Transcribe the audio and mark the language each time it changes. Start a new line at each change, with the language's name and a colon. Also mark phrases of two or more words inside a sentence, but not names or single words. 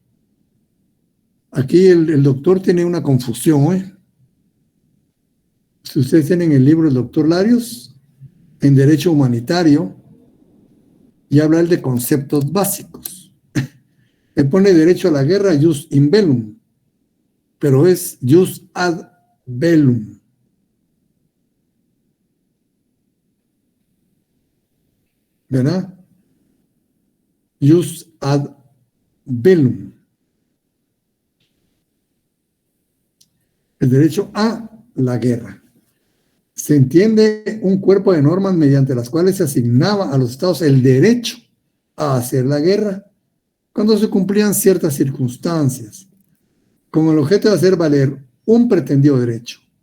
Spanish: Aquí el doctor tiene una confusión, ¿eh? Si ustedes tienen el libro del doctor Larios, en Derecho Humanitario, y habla él de conceptos básicos. Él pone derecho a la guerra,
Latin: jus in bellum,
Spanish: pero es
Latin: jus ad bellum.
Spanish: ¿Verdad?
Latin: Jus ad bellum.
Spanish: El derecho a la guerra. Se entiende un cuerpo de normas mediante las cuales se asignaba a los estados el derecho a hacer la guerra cuando se cumplían ciertas circunstancias, con el objeto de hacer valer un pretendido derecho.